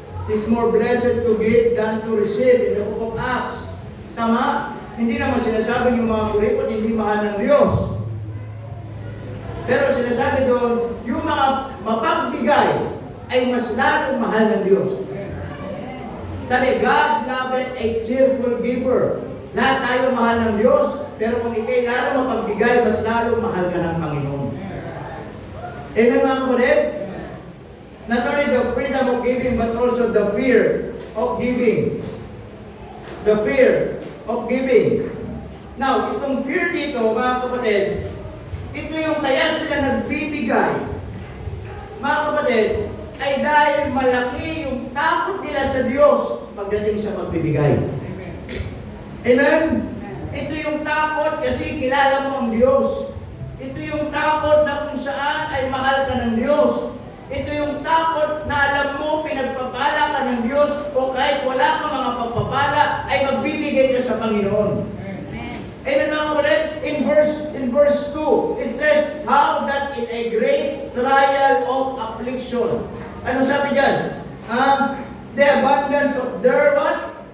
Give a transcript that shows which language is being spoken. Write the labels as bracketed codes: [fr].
[en] It is more blessed to give than to receive in the book of Acts. [tl] Tama? Hindi naman sinasabi yung mga kuripot, hindi mahal ng Diyos. Pero sinasabi doon, yung mga mapagbigay ay mas lalong mahal ng Diyos. Sabi, [en] God loveth a cheerful giver. [tl] Lahat tayo mahal ng Diyos, pero kung ikay lalo mapagbigay, mas lalo mahal ka ng Panginoon. Amen mga kapatid? [en] Not only the freedom of giving, but also the fear of giving. The fear of giving. [tl] Now, itong fear dito, mga kapatid, ito yung kaya sila nagbibigay, mga kapatid, ay dahil malaki yung takot nila sa Diyos pagdating sa pagbibigay. Amen? Ito yung takot kasi kilala mo ang Diyos. Ito yung takot na kung saan ay mahal ka ng Diyos. Ito yung takot na alam mo pinagpapala ka ng Diyos o kahit wala kang mga pagpapala ay magbibigay ka sa Panginoon. Amen mga kapatid? [en] In verse 2, it says, how that in a great trial of affliction. [tl] Ano sabi dyan? [en] The abundance of their what?